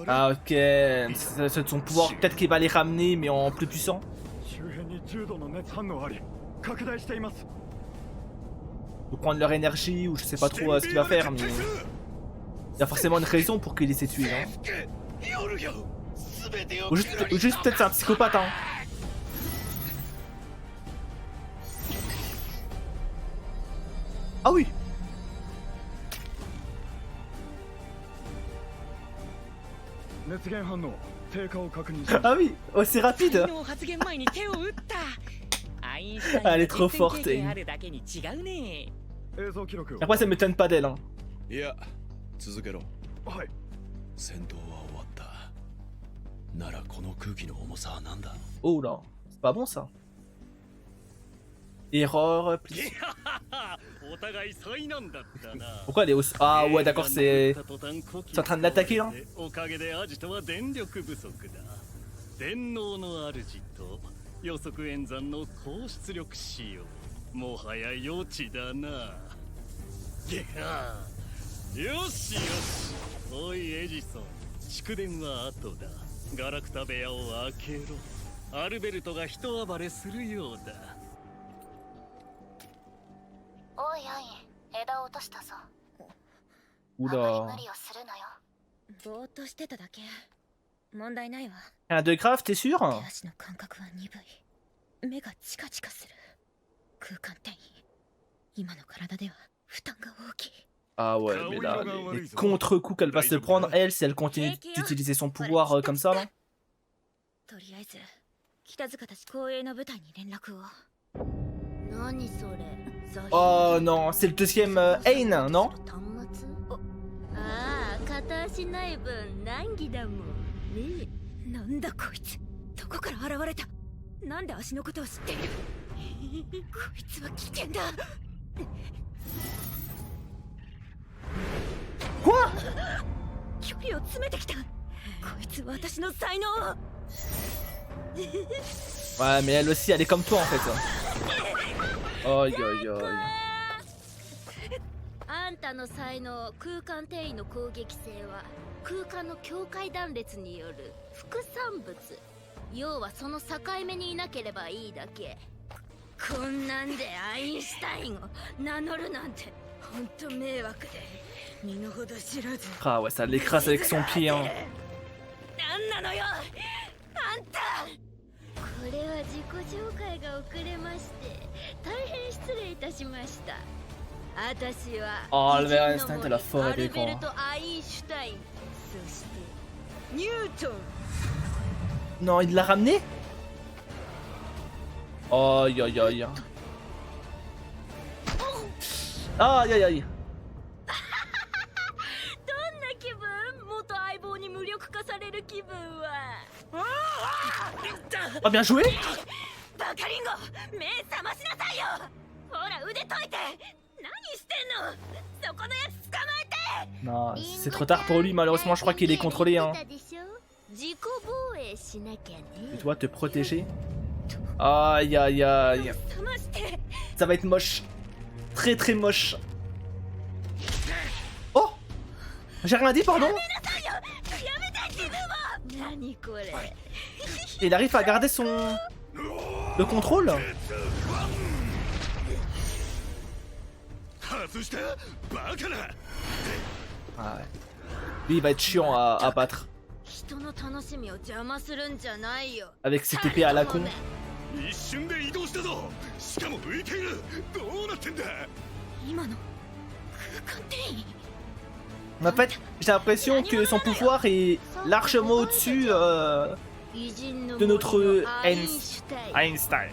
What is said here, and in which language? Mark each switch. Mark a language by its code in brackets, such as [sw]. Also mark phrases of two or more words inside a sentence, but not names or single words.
[fr] Ah ok, c'est de son pouvoir, peut-être qu'il va les ramener mais en plus puissant. [ja] 周辺に重度の熱反応あり拡大しています。 [fr] Ou prendre leur énergie ou je sais pas trop ce qu'il va faire mais... Il y a forcément une raison pour qu'il essaie de tuer, hein. Ou juste peut-être c'est un psychopathe, hein. Ah oui. [ja] 熱源反応低下を確認し [fr] Ah oui, oh, c'est rapide. [ja] 昨日発言前に手を打ったアインシュタイン [fr] Elle est trop [ja] 実践 [fr] forte. [ja] 経験あるだけに違うね。映像記録を。 [fr] Après ça m'étonne pas d'elle, hein. [ja] いや、続けろ。はい。戦闘は終わった。ならこの空気の重さは何だ。 [fr] Oh là, c'est pas bon ça. Erreur, plus. [ja] お互い災難だったな。 [fr] Pourquoi elle est aussi... Ah ouais d'accord, c'est en train de l'attaquer là. [ja] おかげでアジトは電力不足だ。電脳の主と予測演算の高出力仕様。もはや余地だな。ゲハー。よしよし。おいエジソン、蓄電は後だ。ガラクタ部屋を開けろ。アルベルトが人暴れするようだ。おいアイン、枝を落としたぞ。あま [fr] Oula. [ja] り無理をするなよ。ぼーっとしてただけ。問題ないわ。 [fr] Un de grave, t'es sûr? [ja] 手足の感覚は鈍い。目がチカチカする。空間転移。今の体では負担が大きい。 [fr] Ah ouais, mais là, les contre-coups qu'elle va se prendre, elle, si elle continue d'utiliser son pouvoir comme ça, là. [ja] とりあえず北塚たち公営の部隊に連絡を。何それ。 [fr] Oh non, c'est le deuxième Ain, non? [ja] ああ、片足ない分難儀だもんね。なんだこいつ。どこから現れた。なんで足のことを知っている。こいつは危険だ。 [fr] Quoi? [ja] 距離を詰めてきた。こいつ私の才能。 [fr] Ouais, mais elle aussi, elle est comme toi en fait. Aïe aïe aïe. [ja] あんたの才能、空間転移の攻撃性は空間の境界断裂による副産物。要はその境目にいなければいいだけ。こんなんでアインシュタインを名乗るなんて本当迷惑で身の程知らず。 [fr] Ah ouais, ça l'écrase avec son pied, hein. [ja] なんなのよあんた。これは自己紹介が遅れまして大変失礼いたしました。私は [fr] Oh, le Albert Einstein, t'as la forêt [ja] アルベ [fr] d'écran. [ja] ルト・アインシュタイン、そしてニュートン。 [fr] Non, il l'a ramené? Aïe aïe aïe. Aïe aïe aïe. [ja] どんな気分。元相棒に無力化される気分は。 [fr] Oh, bien joué! [ja] バカリンゴ、目覚ましなさいよ。ほら腕解いて。何してんの。そこのやつ捕まえて。 [fr] Non, c'est trop tard pour lui, malheureusement, je crois qu'il est contrôlé, hein. [ja] 自己防衛しなきゃね。 [fr] Tu dois te protéger. Aïe aïe aïe. [ja] 覚まして。 [fr] Ça va être moche. Très très moche. Oh! J'ai rien dit, pardon? [ja] やめて自分は。何これ。 [fr] Il arrive à garder son... le contrôle? [ja] 外したバカな。 [fr] Ah ouais. Lui, il va être chiant à battre. [ja] 人の楽しみを邪魔するんじゃないよ。 [fr] Avec cette épée à la con. [ja] 一瞬で移動したぞ。しかも浮いている。どうなってんだ。今の空間転移。 [fr] En fait, j'ai l'impression que son pouvoir est largement au-dessus de notre Einstein.